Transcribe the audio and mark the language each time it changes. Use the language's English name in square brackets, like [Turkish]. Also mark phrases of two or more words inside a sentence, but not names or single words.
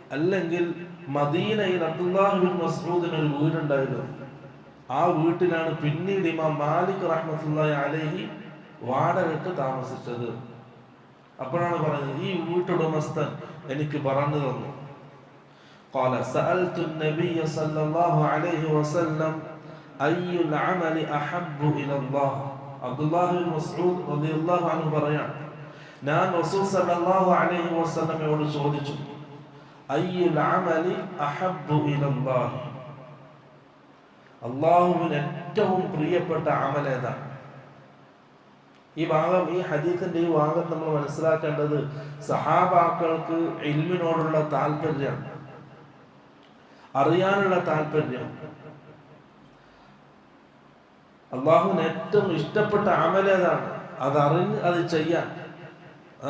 [Malayalam] അല്ലെങ്കിൽ മദീനയിൽ അബ്ദുല്ലാഹി ബിൻ മസ്ഊദിന് ഒരു വീടുണ്ടായിരുന്നു. ആ വീട്ടിലാണ് പിന്നീട് ഇമാം മാലിക് [Arabic] رحمة الله عليه [Malayalam] വാടകയ്ക്ക് താമസിച്ചത്. അപ്പോഴാണ് പറയുന്നത്, ഈ വീട്ടുടമസ്ഥൻ എനിക്ക് പറഞ്ഞു തന്നു. [Arabic] قال سألت النبي صلى الله عليه وسلم أي العمل أحب إلى الله. [Malayalam] അബ്ദുല്ലാഹി ബിൻ മസ്ഊദ് [Arabic] رضي الله عنه [Malayalam] പറയാൻ, ഞാൻ റസൂൽ [Arabic] صلى الله عليه [Malayalam] വസല്ലമയോട് ചോദിച്ചു, [Arabic] أي العمل أحب إلى الله, [Malayalam] അല്ലാഹുവിന് ഏറ്റവും പ്രിയപ്പെട്ട അമൽ ഏതാണ്? ഈ ഭാഗം, ഈ ഹദീസിന്റെ ഈ ഭാഗം നമ്മൾ മനസ്സിലാക്കേണ്ടത് സഹാബാക്കൾക്ക് ഇൽമിനോടുള്ള താല്പര്യം, അറിയാനുള്ള താല്പര്യം, അള്ളാഹുവിന് ഏറ്റവും ഇഷ്ടപ്പെട്ട അമൽ ഏതാണ് അതറിഞ്ഞ് അത് ചെയ്യാൻ, അതാണ് താല്പര്യം.